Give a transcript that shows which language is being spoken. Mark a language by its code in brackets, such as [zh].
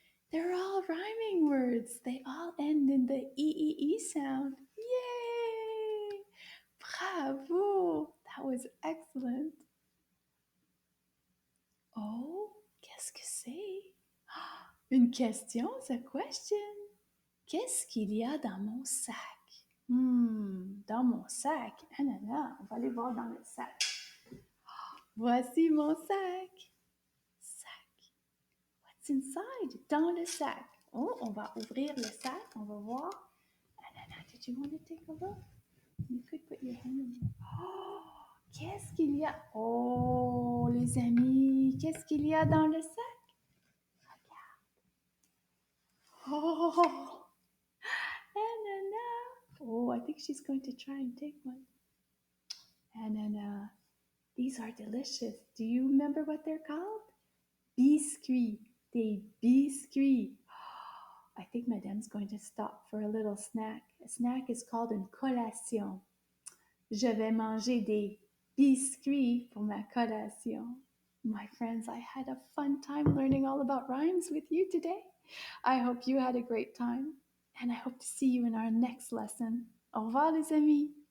[en] They're all rhyming words. They all end in the E sound. Yay! Bravo! That was excellent. [fr] Oh, qu'est-ce que c'est? Une question, [en] it's a question. [fr] Qu'est-ce qu'il y a dans mon sac? Dans mon sac. Ah non, non, on va aller voir dans le sac. Voici mon sac. Sac. [en] What's inside? [fr] Dans le sac. Oh, on va ouvrir le sac. On va voir. [en] Anna, did you want to take a look? You could put your hand in there. [fr] Oh, qu'est-ce qu'il y a? Oh, les amis, qu'est-ce qu'il y a dans le sac? Regarde. Oh, Anna. [en] Oh, I think she's going to try and take one. Anna, these are delicious. Do you remember what they're called? Biscuit. [fr] Des biscuits. [en] I think Madame's going to stop for a little snack. A snack is called [fr] une collation. Je vais manger des biscuits pour ma collation. [en] My friends, I had a fun time learning all about rhymes with you today. I hope you had a great time, and I hope to see you in our next lesson. [fr] Au revoir, les amis.